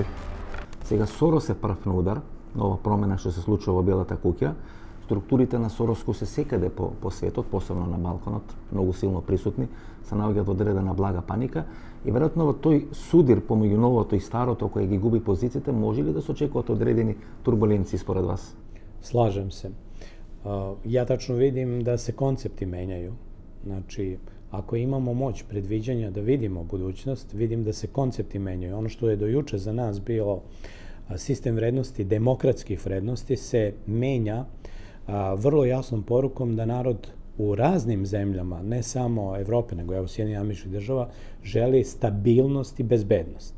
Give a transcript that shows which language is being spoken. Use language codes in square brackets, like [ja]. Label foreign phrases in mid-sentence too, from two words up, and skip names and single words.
[mk] Сега Сорос е прв на удар на ова промена што се случува во Белата куќа. Структурите на Сороско се секаде по светот, посебно на Балканот, многу силно присутни, се наоѓаат во одредена блага паника и веројатно во тој судир помеѓу новото и старото кој ги губи позициите, може ли да се очекуваат одредени турбуленции според вас? [sr] Slažem se. Ja tačno vidim da se koncepti menjaju. Znači, ako imamo moć predviđanja da vidimo budućnost, vidim da se koncepti menjaju. Ono što je do juče za nas bilo sistem vrednosti, demokratskih vrednosti, se menja vrlo jasnom porukom da narod u raznim zemljama, ne samo Evrope, nego evo Sjedinjenih Američkih Država, želi stabilnost i bezbednost.